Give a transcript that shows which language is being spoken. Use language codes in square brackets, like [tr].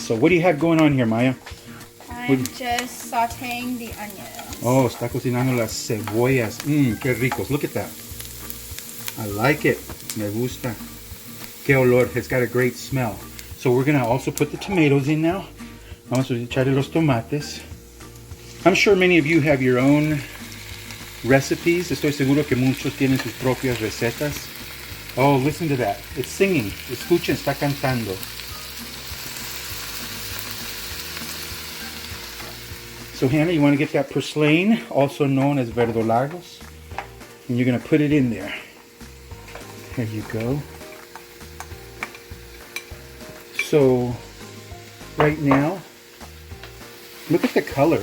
[en] So what do you have going on here, Maya? I'm just sauteing the onions. [es] Oh, está cocinando las cebollas. Qué ricos. [en] Look at that. I like it. [es] Me gusta. Qué olor. [en] It's got a great smell. So we're going to also put the tomatoes in now. [es] Vamos a echarle los tomates. [en] I'm sure many of you have your own recipes. [es] Estoy seguro que muchos tienen sus propias recetas. [en] Oh, listen to that. It's singing. [es] Escuchen, está cantando. [en] So Hannah, you want to get that purslane, also known as verdolagos, and you're going to put it in there. There you go. So right now, look at the color.